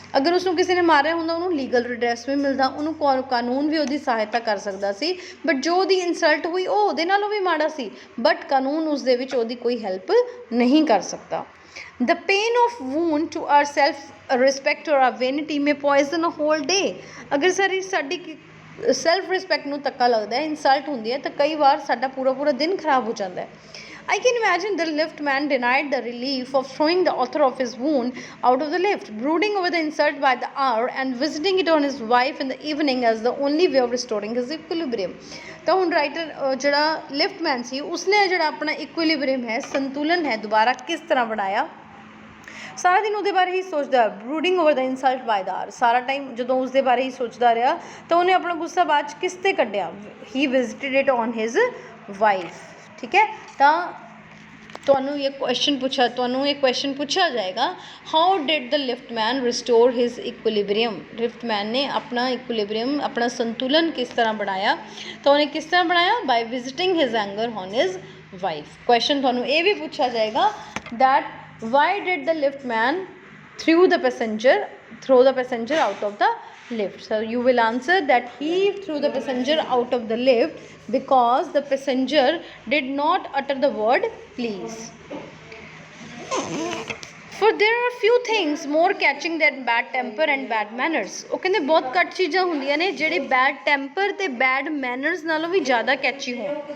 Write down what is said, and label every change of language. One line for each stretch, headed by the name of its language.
Punjabi: ਅਗਰ ਉਸਨੂੰ ਕਿਸੇ ਨੇ ਮਾਰਿਆ ਹੁੰਦਾ ਉਹਨੂੰ ਲੀਗਲ ਰਿਡਰੈਸ ਵੀ ਮਿਲਦਾ, ਉਹਨੂੰ ਕਾਨੂੰਨ ਵੀ ਉਹਦੀ ਸਹਾਇਤਾ ਕਰ ਸਕਦਾ ਸੀ, ਬਟ ਜੋ ਉਹਦੀ ਇਨਸਲਟ ਹੋਈ ਉਹ ਉਹਦੇ ਨਾਲੋਂ ਵੀ ਮਾੜਾ ਸੀ, ਬਟ ਕਾਨੂੰਨ ਉਸ ਦੇ ਵਿੱਚ ਉਹਦੀ ਕੋਈ ਹੈਲਪ ਨਹੀਂ ਕਰ ਸਕਦਾ।
English: The pain of wound to our self respect or our vanity may poison a whole day,
Punjabi: ਅਗਰ ਸਾਡੀ ਸੈਲਫ ਰਿਸਪੈਕਟ ਨੂੰ ਧੱਕਾ ਲੱਗਦਾ ਹੈ, ਇਨਸਲਟ ਹੁੰਦੀ ਹੈ ਤਾਂ ਕਈ ਵਾਰ ਸਾਡਾ ਪੂਰਾ ਦਿਨ ਖਰਾਬ ਹੋ ਜਾਂਦਾ ਹੈ।
English: I can imagine the liftman denied the relief of throwing the author of his wound out of the lift, brooding over the insult by the hour and visiting it on his wife in the evening as the only way of restoring his equilibrium।
Punjabi: ਤਾਂ ਹੁਣ writer ਜਿਹੜਾ ਲਿਫਟਮੈਨ ਸੀ ਉਸਨੇ ਜਿਹੜਾ ਆਪਣਾ ਇਕੁਇਲੀਬ੍ਰੀਅਮ ਹੈ, ਸੰਤੁਲਨ ਹੈ, ਦੁਬਾਰਾ ਕਿਸ ਤਰ੍ਹਾਂ ਬਣਾਇਆ, ਸਾਰਾ ਦਿਨ ਉਹਦੇ ਬਾਰੇ ਹੀ ਸੋਚਦਾ,
English: brooding over the insult by the R,
Punjabi: ਸਾਰਾ ਟਾਈਮ ਜਦੋਂ ਉਸਦੇ ਬਾਰੇ ਹੀ ਸੋਚਦਾ ਰਿਹਾ ਤਾਂ ਉਹਨੇ ਆਪਣਾ ਗੁੱਸਾ ਬਾਅਦ 'ਚ ਕਿਸ 'ਤੇ ਕੱਢਿਆ,
English: He visited it on his wife.
Punjabi: ਠੀਕ ਹੈ, ਤਾਂ ਤੁਹਾਨੂੰ ਇਹ ਕੁਐਸਚਨ ਪੁੱਛਿਆ ਜਾਏਗਾ,
English: how did the liftman restore his equilibrium,
Punjabi: ਲਿਫਟਮੈਨ ਨੇ ਆਪਣਾ ਇਕੁਇਲੀਬ੍ਰੀਅਮ, ਆਪਣਾ ਸੰਤੁਲਨ ਕਿਸ ਤਰ੍ਹਾਂ ਬਣਾਇਆ, ਤਾਂ ਉਹਨੇ ਕਿਸ ਤਰ੍ਹਾਂ ਬਣਾਇਆ,
English: By visiting his anger on his wife.
Punjabi: Question ਤੁਹਾਨੂੰ ਇਹ ਵੀ ਪੁੱਛਿਆ ਜਾਏਗਾ
English: that why did the liftman throw the passenger out of the lift, so you will answer that he threw the passenger out of the lift because the passenger did not utter the word please। For there are few things more catching than bad temper and bad manners.
Punjabi: ਉਹ ਕਹਿੰਦੇ ਬਹੁਤ ਘੱਟ ਚੀਜ਼ਾਂ ਹੁੰਦੀਆਂ ਨੇ ਜਿਹੜੇ bad temper ਤੇ bad manners ਨਾਲੋਂ ਵੀ ਜ਼ਿਆਦਾ catchy ਹੋਣ.